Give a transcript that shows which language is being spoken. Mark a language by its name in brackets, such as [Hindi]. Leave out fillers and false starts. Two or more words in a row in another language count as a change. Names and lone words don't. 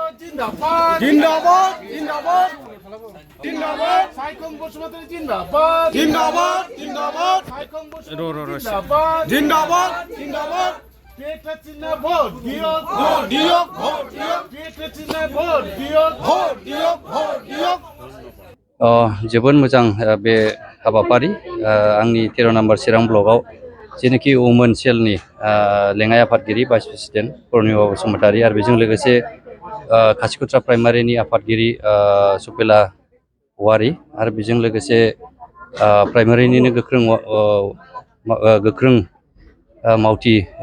[Hindi] जिंदाबाद जिंदाबाद जिंदाबाद जिंदाबाद साइखं बसुमतारी जिंदाबाद जिंदाबाद जिंदाबाद साइखं बसुमतारी जिंदाबाद जिंदाबाद जिंदाबाद [Nepali] पेटा चिन्ह भोट दियो भोट दियो भोट दियो पेटा चिन्ह भोट दियो भोट दियो भोट दियो [Bodo] जोबोद मोजां बे हाबाफारि आंनि 13 नम्बर चिरां ब्लकआव जेनाखि वुमेन सेलनि लेङाइ आफादगिरि [English] Vice President [Bodo] पुर्निमा बसुमतारी आरो बेजों लोगोसे खासिखुथ्रा प्राइमारिनि आफादगिरि सुपेला औवारि आरो बेजों लोगोसे प्राइमारिनिनो गोख्रों मावथि